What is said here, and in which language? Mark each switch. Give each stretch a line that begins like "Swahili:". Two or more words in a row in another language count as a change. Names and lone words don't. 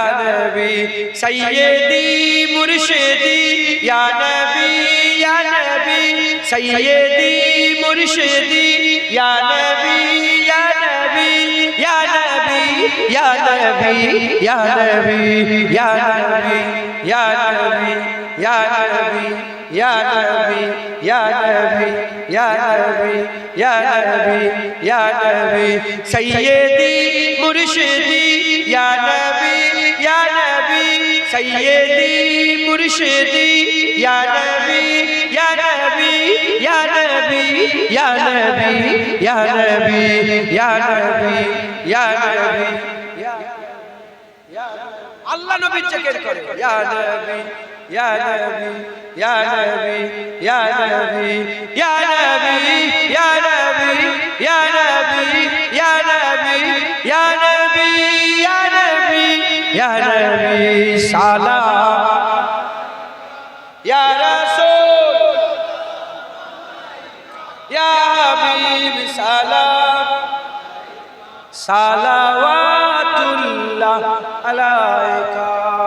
Arabic: نبي سيدي مرشدي يا نبي يا نبي سيدي مرشدي يا نبي يا نبي يا نبي يا نبي يا نبي يا نبي یا نبی یا نبی یا نبی یا نبی یا نبی یا نبی یا نبی سیدی مرشدی یا نبی یا نبی سیدی مرشدی یا نبی یا نبی یا نبی یا نبی یا نبی یا نبی یا نبی
Bangla: আল্লাহ নবী জিকির করে
Arabic: يا نبي يا نبي يا نبي يا نبي يا نبي يا نبي يا نبي يا نبي يا نبي يا نبي يا نبي سلام يا رسول يا حبيب سلام صلوات الله عليك